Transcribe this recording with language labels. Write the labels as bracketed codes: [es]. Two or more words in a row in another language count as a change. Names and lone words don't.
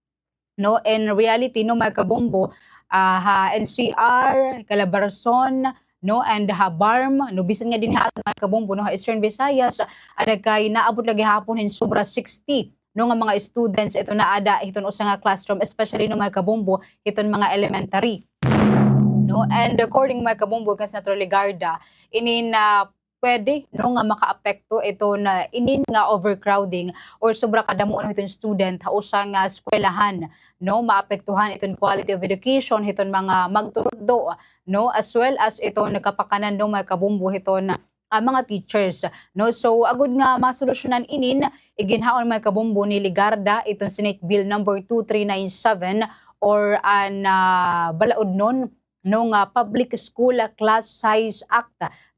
[war] no [en] in reality [war] no mga kabombo ha NCR, Calabarzon no and ha BARM no bisan nga din ha mga kabombo no ha Eastern Visayas ada kay naabot lagi hapon hin sobra 60 no nga mga students ito na ada hiton usa nga classroom especially no mga kabombo hiton mga elementary no, and according mga kabombo kan Senator Legarda ini na pwede no nga makaapekto ito na inin nga overcrowding or sobra kadamo itong student usa nga eskwelahan no maapektuhan itong [en] quality of education [war] hiton mga magturdo no [en] as well as [war] ito nakapakanan no mga kabombo hiton mga teachers no. So agud nga masolusyonan inin iginhaon mga kabombo ni Legarda itong Senate Bill number 2397 or an balaod nun no nga Public School Class Size Act no.